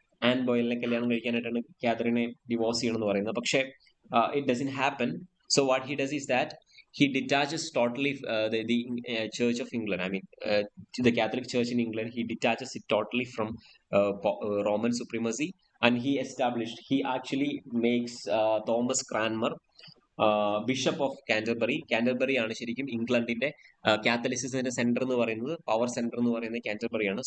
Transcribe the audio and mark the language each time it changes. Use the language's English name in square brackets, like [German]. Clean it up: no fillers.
[Malayalam] An ബോയിലിനെ കല്യാണം കഴിക്കാനായിട്ടാണ് കാതറിനെ divorce ചെയ്യണമെന്ന് പറയുന്നത്. [English] പക്ഷേ it doesn't happen. So what he does is that he detaches totally the Church of England, I mean the Catholic Church in England. He detaches it totally from Roman supremacy, and he actually makes Thomas Cranmer bishop of Canterbury. [Malayalam] Canterbury ആണ് ശരിക്കും ഇംഗ്ലണ്ടിന്റെ കാത്തലിസിസത്തിന്റെ centre എന്ന് പറയുന്നത്, power centre എന്ന് പറയുന്നത് കാൻറ്റർബറിയാണ്.